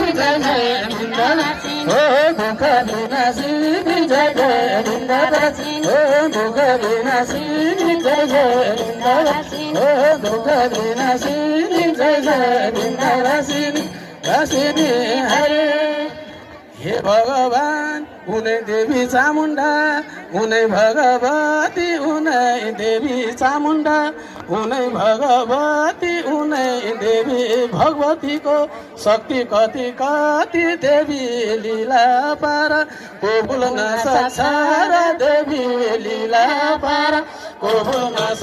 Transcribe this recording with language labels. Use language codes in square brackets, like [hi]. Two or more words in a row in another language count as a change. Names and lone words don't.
[hi] जय जय बिन्दवासिनी ओ दुःख विनाशिनी जय जय बिन्दवासिनी ओ दुःख विनाशिनी जय जय बिन्दवासिनी ओ दुःख विनाशिनी जय जय बिन्दवासिनी वासिनी हरे [ne] हे भगवान उनै देवी चामुण्डा उनै भगवती उनै देवी चामुण्डा उनै भगवती उनै देवी भगवतीको शक्ति कति कति देवी लीला पार को भुल्न सक्छ र देवी लीला पार को भुल्न